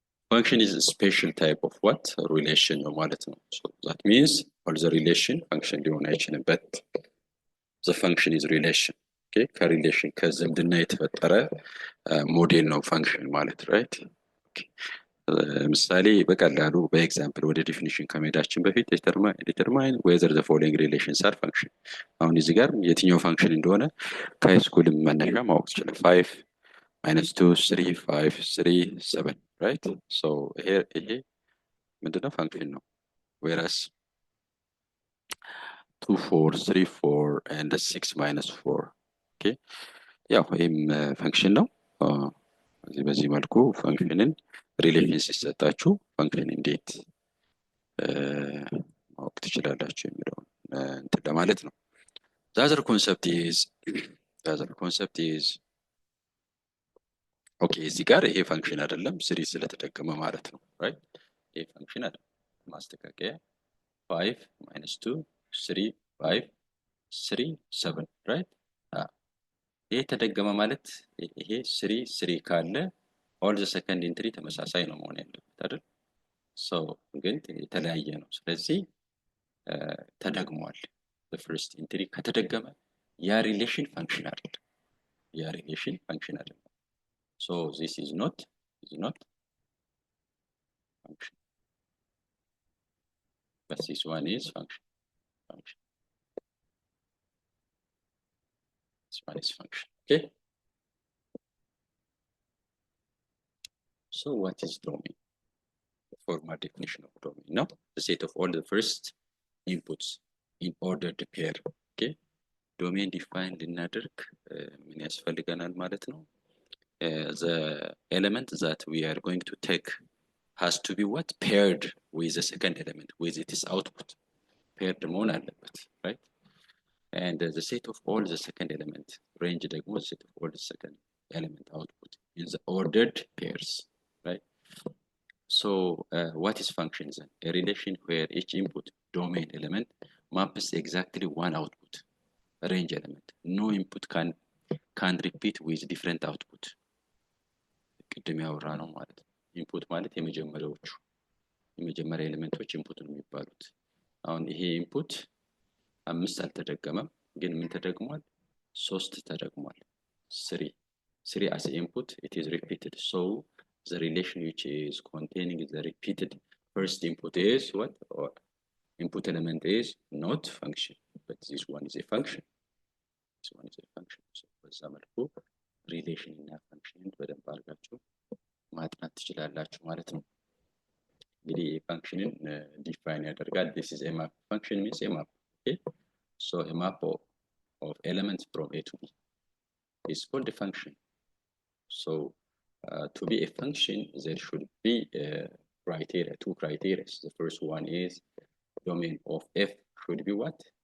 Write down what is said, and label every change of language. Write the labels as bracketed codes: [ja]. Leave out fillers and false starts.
[en] function is a special type of what relation [am] ነው ማለት ነው። [en] so that means all the relation function [am] ሊሆን አይችልም, [en] but the function is relation. [am] okay ከሪሌሽን ከዝምድና የተፈጠረ ሞዴል ነው function ማለት right? okay ምሳሌ በቀላሉ በኤግዛምፕል ወደ ዲፊኒሽን ከመሄዳችን በፊት [en] determine whether the following relations are function. [am] አሁን እዚህ ጋር የትኛው function እንደሆነ ከሃይስኩል መነሻ ማወቅ ይችላል። 5 minus 2 3 5 3 7 right? [en] so here [am] ይሄ ምንድነው function ነው። [en] whereas 2 4 3 4 and 6 minus 4 [am] okay ያው ይሄም function ነው። በዚህ መልኩ ፈንክሽንን ሪሌሽን ሲሰጣችሁ ፈንክሽን እንዴት ማወቅ ትችላላችሁ የሚለውን እንትን ለማለት ነው። [en] the other concept is the other concept is [am] ኦኬ እዚህ ጋር ይሄ ፈንክሽን አይደለም ስሪ ስለተደገመ ማለት ነው ራይት። ይሄ ፈንክሽን አይደለም ማስተካከያ 5 minus 2 3 5 3 7 ራይት። ይሄ ተደገመ ማለት ይሄ 3 3 ካለ [en] all the second entry [am] ተመሳሳይ ነው መሆን ያለበት አይደል? so ግን የተለያየ ነው። ስለዚህ ተደግሟል። [en] the first entry [am] ከተደገመ ያ ሪሌሽን ፈንክሽን አይደለም። ያ ሪሌሽን ፈንክሽን አይደለም። [en] so this is not function, but this one is function. This one is function. Okay, so what is domain? The formal definition of domain, no? The set of all the first inputs in ordered pair. Okay, domain defined [am] ልናደርግ ምን ያስፈልገናል ማለት ነው? [en] The element that we are going to take has to be what? Paired with the second element, with its output. Paired [am] መሆን አለበት, [en] right? And the set of all the second element, range [am] ደግሞ [en] the set of all the second element output in the ordered pairs, right? So what is function then? A relation where each input domain element maps exactly one output range element. No input can repeat with different output. [am] ቅድም ያወራ ነው ማለት ነው። ኢንፑት ማለት የመጀመሪያ ኤሌመንቶች ኢንፑት ነው የሚባሉት። አሁን ይሄ ኢንፑት 5 አልተደገመም፣ ግን ምን ተደግሟል? 3 ተደግሟል። [en] 3 as input it is repeated, so the relation which is containing the repeated first input is what? Or input element is not function, but this one is a function. This one is a function. [am] So በዛ መልኩ ሪሌሽን እና ፈንክሽንን በደንብ አድርጋችሁ ማጥናት ትችላላችሁ ማለት ነው። እንግዲህ ፈንክሽንን ዲፋይን ያደርጋል። [en] this is a map. Function means a map. Okay, so a map of elements from A to B is called a function. So to be a function there should be criteria, 2 criteria. The first one is domain of F should be what?